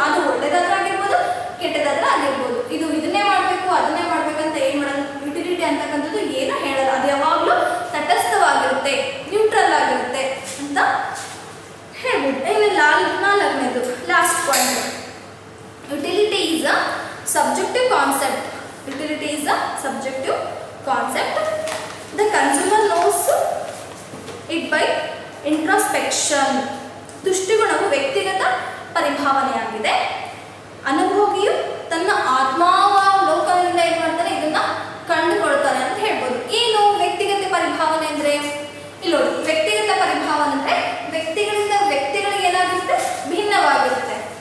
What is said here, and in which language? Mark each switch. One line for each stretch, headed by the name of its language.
Kannada: ಅದು ಒಳ್ಳೇದಾದ್ರೂ ಆಗಿರ್ಬೋದು, ಕೆಟ್ಟದಾದ್ರೂ ಆಗಿರ್ಬೋದು. ಇದು ಇದನ್ನೇ ಮಾಡಬೇಕು, ಅದನ್ನೇ ಮಾಡ್ಬೇಕಂತ ಏನು ಮಾಡಲ್ಲ. ಯುಟಿಲಿಟಿ ಅಂತಕ್ಕಂಥದ್ದು ಏನು ಹೇಳಲ್ಲ, ಅದು ಯಾವಾಗಲೂ ತಟಸ್ಥವಾಗಿರುತ್ತೆ, ನ್ಯೂಟ್ರಲ್ ಆಗಿರುತ್ತೆ ಅಂತ ಹೇಳ್ಬೋದು. ಇನ್ನು ನಾಲ್ಕನೇದು
English: Last point, utility is a subjective concept. Utility is a subjective concept. The consumer knows it by introspection.
Kannada: ತುಷ್ಟಿಗುಣವು ವ್ಯಕ್ತಿಗತ ಪರಿಭಾವನೆಯಾಗಿದೆ. ಅನುಭೋಗಿಯು ತನ್ನ ಆತ್ಮಾವಲೋಕನದಿಂದ ಏನು ಮಾಡ್ತಾನೆ, ಇದನ್ನ ಕಂಡುಕೊಳ್ತಾನೆ ಅಂತ ಹೇಳ್ಬೋದು. ಏನು ವ್ಯಕ್ತಿಗತ ಪರಿಭಾವನೆ ಅಂದರೆ, ಇಲ್ಲಿ ನೋಡಿ, ವ್ಯಕ್ತಿಗತ ಪರಿಭಾವನೆ ಅಂದರೆ ವ್ಯಕ್ತಿಗಳಿಂದ ವ್ಯಕ್ತಿಗಳಿಗೆ ಏನಾಗಿರುತ್ತೆ, ಭಿನ್ನವಾಗಿರುತ್ತೆ.